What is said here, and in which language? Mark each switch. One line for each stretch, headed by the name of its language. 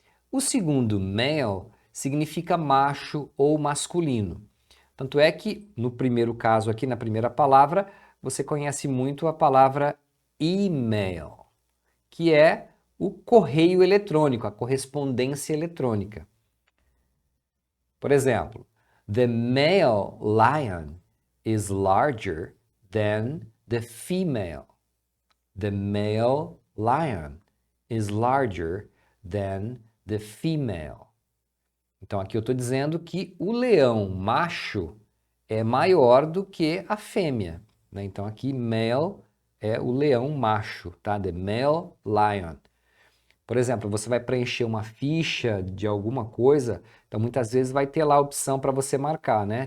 Portuguese: O segundo male significa macho ou masculino. Tanto é que, no primeiro caso aqui, na primeira palavra, você conhece muito a palavra email, que é o correio eletrônico, a correspondência eletrônica. Por exemplo,
English: the male lion is larger than the female. The male lion is larger than the female.
Portuguese: Então aqui eu estou dizendo que o leão macho é maior do que a fêmea, né? Então aqui male é o leão macho, tá?
English: The male lion.
Portuguese: Por exemplo, você vai preencher uma ficha de alguma coisa, então muitas vezes vai ter lá a opção para você marcar, né?